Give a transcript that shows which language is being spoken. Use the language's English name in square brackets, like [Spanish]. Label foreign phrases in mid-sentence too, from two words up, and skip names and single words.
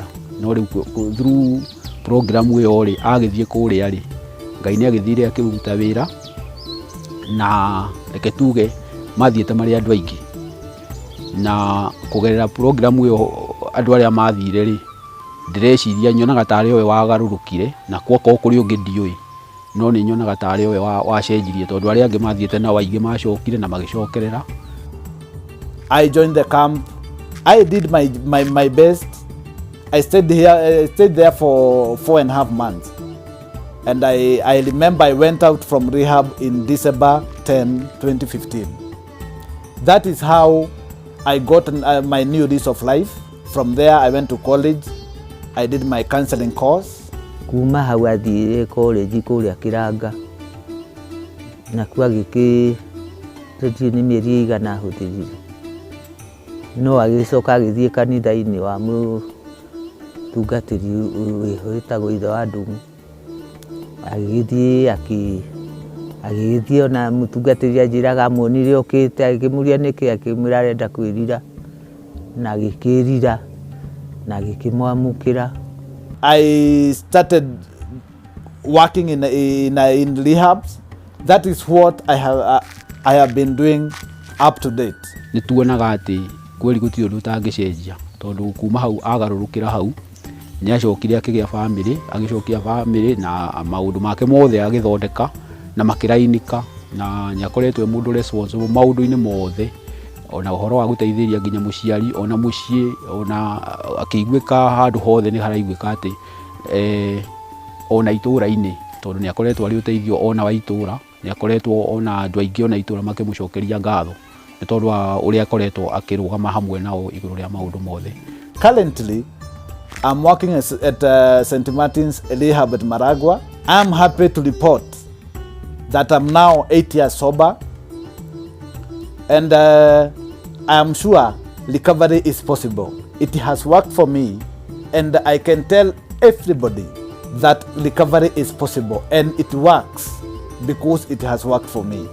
[Kikuyu] No rĩu [English] through program [Kikuyu] ĩyo rĩ agĩthiĩ kũrĩa rĩ Ngai nĩ agĩthire akĩruta wĩra, na reke tuge mathiĩte marĩ andũ aingĩ, na kũgerera program ĩyo andũ arĩa mathire rĩ ndĩreciria nyonaga tarĩ we wagarũrũkire, na kwako kũrĩ ũngĩ ndiũĩ, no nĩ nyonaga tarĩ we wacenjirie, tondũ arĩa angĩ mathiĩte nao aingĩ macokire na magĩcokerera. [English] I joined the camp. I did my best. I stayed there for 4.5 months. And I remember I went out from rehab in December 10, 2015. That is how I got my new lease of life. From there I went to college. I did my counseling course. [Kikuyu] Kuma hau athire college kũrĩa Kĩranga, na kuo agĩkĩrĩtie nĩ mĩeri igana ahũthĩrire, no agĩcoka agĩthiĩ kanitha-inĩ wa mũtungatĩri wĩtagwo Ithe wa Ndung'u, agĩgĩthiĩ ona mũtungatĩri anjĩraga amuonire okĩte agĩkĩmũria nĩkĩ, akĩmwĩra arenda kwĩrira, na agĩkĩrira na agĩkĩmwamũkĩra. [English] I started working in rehabs. That is what I have been doing up to date. [Kikuyu] Nĩ tuonaga atĩ kweli gũtirĩ ũndũ ũtangĩcenjia, tondũ kuma hau agarũrũkĩra hau nĩ acokire akĩgĩa family na maũndũ make mothe agĩthondeka na makĩrainika, na nĩ akoretwo mũndũ responsible maũndũ-inĩ mothe, ona ũhoro wa gũteithĩria nginya mũciari, ona mũciĩ, ona akĩiguĩka handũ hothe nĩ haraiguĩka atĩ ona itũũra-inĩ, tondũ nĩ akoretwo arĩ ũteithio ona wa itũũra, nĩ akoretwo ona andũ aingĩ ona itũũra makĩmũcokeria ngatho nĩ tondũ wa ũrĩa akoretwo akĩrũgama hamwe nao igũrũ rĩa maũndũ mothe. [English] Currently, I'm working at St. Martin's Rehab at Maragua. I'm happy to report that I'm now 8 years sober, and I am sure recovery is possible. It has worked for me, and I can tell everybody that recovery is possible, and it works because it has worked for me.